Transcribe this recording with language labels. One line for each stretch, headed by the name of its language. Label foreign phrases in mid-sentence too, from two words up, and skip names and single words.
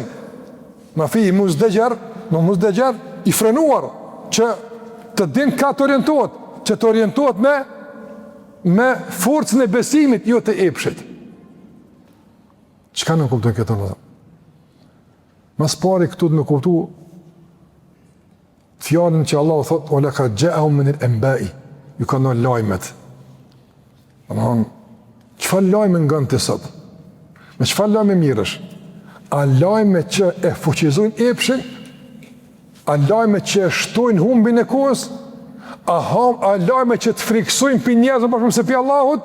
Arabic: ما فيه مزدجر,
Albanian: no muzdajar i frenuar, që të din ka të orientohet, që të orientohet me forcën e besimit, jo të epshit. Çka nuk kuptoj këtë vëllai? Mas pari këtu të me kuptu fjalën që Allahu thot:
Arabic: "ولقد جاءهم من الأنباء",
Albanian: ju kanë lajmet. Domthon, çfarë lajme ngan ti sot? Me çfarë lajme mirësh? A lajme që e fuqizojnë epshin? A lajme që e shtojnë humbin e kohës? A lajme që të friksojnë për njerëzve për shumë se për Allahut?